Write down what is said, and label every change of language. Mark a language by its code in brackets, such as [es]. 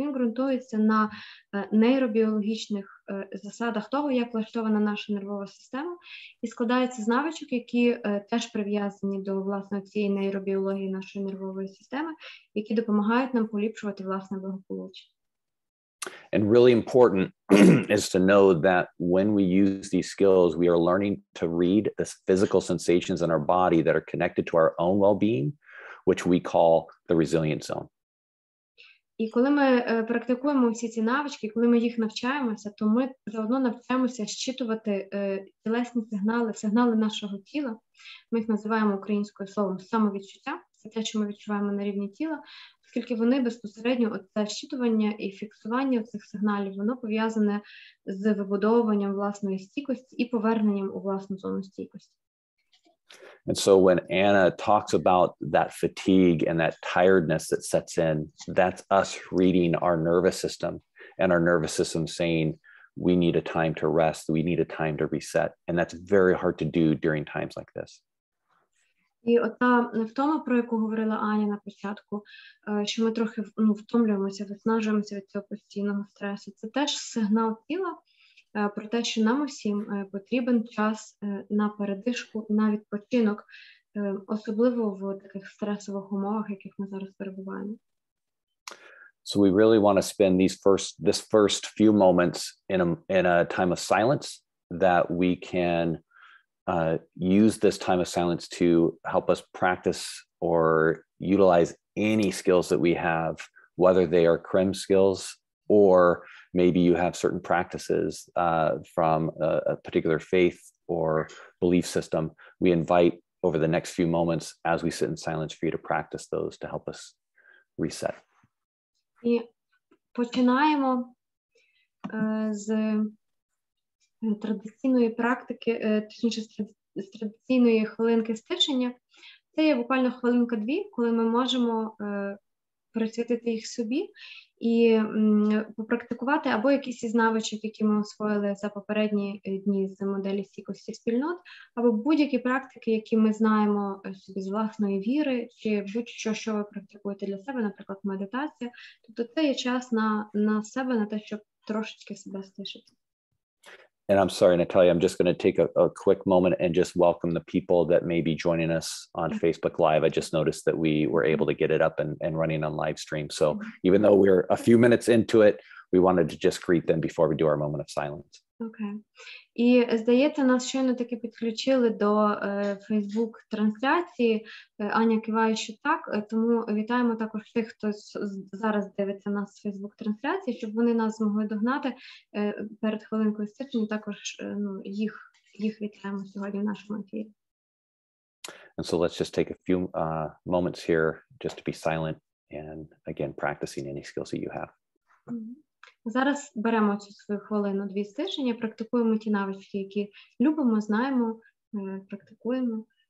[uk] Він ґрунтується на нейробіологічних засадах того, як влаштована наша нервова система, і складається з навичок, які теж прив'язані до, власне, цієї нейробіології нашої нервової системи, які допомагають нам поліпшувати власне благополуччя. [en] And really important is to know that when we use these skills, we are learning to read the physical sensations in our body that are connected to our own well-being, which we call the resilient zone. [uk] І коли ми практикуємо всі ці навички, коли ми їх навчаємося, то ми заодно навчаємося щитувати тілесні сигнали нашого тіла. Ми їх називаємо українською словом самовідчуття. Це те, що ми відчуваємо на рівні тіла, оскільки вони безпосередньо, це щитування і фіксування цих сигналів, воно пов'язане з вибудовуванням власної стійкості і поверненням у власну зону стійкості. [en] And so when Anna talks about that fatigue and that tiredness that sets in, that's us reading our nervous system and our nervous system saying, we need a time to rest, we need a time to reset. And that's very hard to do during times like this. [uk] І ота втома, про яку говорила Аня на початку, що ми трохи втомлюємося, виснажуємося від цього постійного стресу, це теж сигнал тіла про те, що нам усім потрібен час на передишку, на відпочинок, особливо в таких стресових умовах, яких ми зараз перебуваємо. [en] So we really want to spend this first few moments in a time of silence that we can use this time of silence to help us practice or utilize any skills that we have, whether they are CRIM skills or maybe you have certain practices from a particular faith or belief system. We invite over the next few moments as we sit in silence for you to practice those to help us reset. [uk] І починаємо з традиційної практики, точніше з традиційної хвилинки стишення. Це є буквально хвилинка-дві, коли ми можемо присвятити їх собі і попрактикувати або якісь із навичок, які ми освоїли за попередні дні з моделі стійкості спільнот, або будь-які практики, які ми знаємо собі з власної віри, чи будь-що, що ви практикуєте для себе, наприклад, медитація. Тобто це є час на себе, на те, щоб трошечки себе стишити. [en] And I'm sorry, Natalia, I'm just going to take a quick moment and just welcome the people that may be joining us on Facebook Live. I just noticed that we were able to get it up and running on live stream. So even though we're a few minutes into it, we wanted to just greet them before we do our moment of silence. [uk] Окей. І, здається, нас щойно таки підключили до Фейсбук-трансляції. Аня киває, що так, тому вітаємо також тих, хто зараз дивиться нас з Фейсбук-трансляції, щоб вони нас змогли догнати перед хвилинкою стишення, також їх вітаємо сьогодні в нашому ефірі. [en] And so let's just take a few moments here just to be silent and again, practicing any skills that you have. [uk] Зараз беремо цю свою хвилину-дві стишення, практикуємо ті навички, які любимо, знаємо, практикуємо.